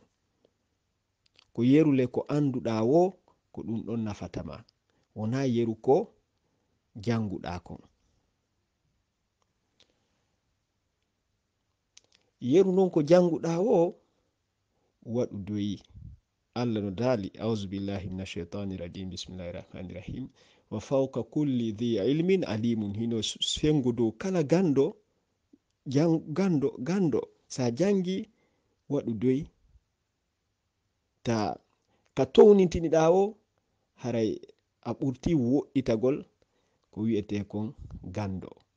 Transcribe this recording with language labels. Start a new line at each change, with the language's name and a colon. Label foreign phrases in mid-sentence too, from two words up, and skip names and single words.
Fula: ko yerule ko anduɗa wo ko ɗum ɗon nafatama, wona yeru ko janguɗa kon. yeru non ko janguɗa wo waɗu doyi. Allah no dali
Arabic: أعوذ بالله من الشيطان الرجيم بسم الله الرحمن الرحيم وفوق كل ذي علم عليم.
Fula: hino fengo dow kala gando sa jangi waɗu doyi, ta ka townitiniɗa wo haray a ɓurti woɗɗitagol ko wi'ete kon gando.